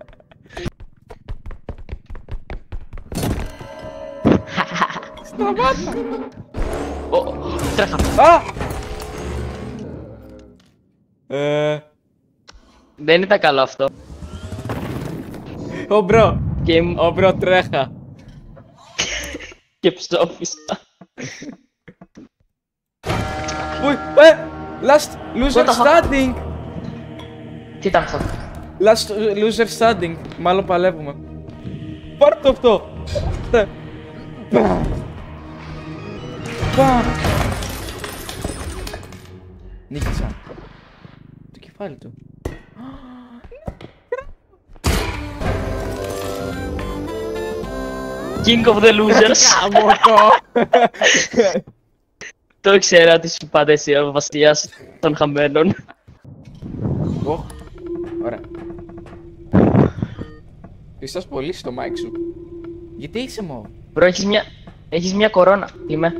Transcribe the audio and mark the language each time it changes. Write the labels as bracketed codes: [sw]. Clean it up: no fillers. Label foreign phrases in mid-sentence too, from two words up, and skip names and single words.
[el] Σταμάτα! Τρέχα. Δεν ήταν καλό αυτό. Ω μπρο! Και Ω μπρο, τρέχα! και ψόφισα. [en] Last loser What the standing! [el] Τι ήταν αυτό? [en] Last loser standing. [el] Μάλλον παλεύουμε. Πάρ' το αυτό! Νίκησα. Το κεφάλι του. [en] King of the losers. [el] Το ήξερα ότι σου πάτε εσύ ο βασιλιάς των χαμένων. Ωραία. Πιστός πολύ στο mic σου. Γιατί είσαι μόνο? Μπρο, έχεις μια κορώνα. Τι είμαι?